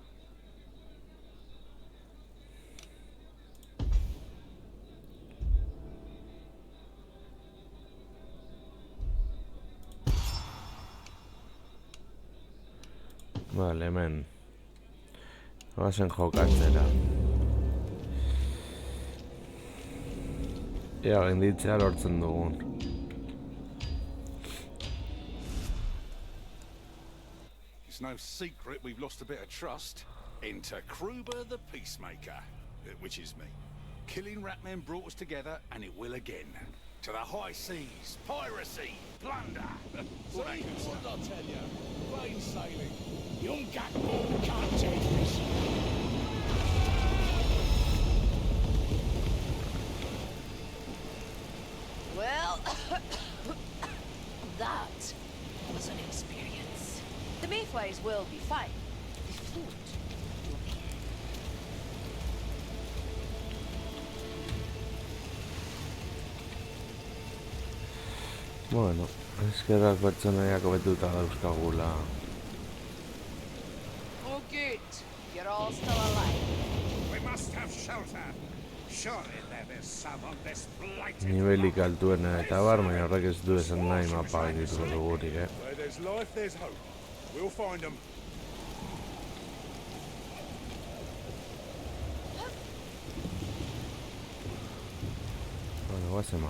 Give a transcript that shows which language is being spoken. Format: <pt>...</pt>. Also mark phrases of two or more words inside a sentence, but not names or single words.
<eu>Vale, hemen. Goazen jokatzera. Ea genditzea lortzen dugun.</eu> <en>It's no secret we've lost a bit of trust. Enter Kruber the Peacemaker, which is me. Killing Ratmen brought us together, and it will again. To the high seas, piracy, plunder. So what I'll tell you, plain sailing. Young Gakpo can't change this. Well, that was an experience. The Mayflies will be fine. The fluid will be.</en> <eu>Bueno, eskerrak pertsonaiak hobetuta dauzkagula.</eu> <en>Oh, good. You're all still alive. We must have shelter. Surely there is some on this blighted</en> <eu>Nivelik altuena eta bar, baina horrek ez du esan nahi mapa gaindituko dugurik,</eu> <en>Where there's life, there's hope. We'll find them.</en> <eu>Bueno, guazen man.</eu>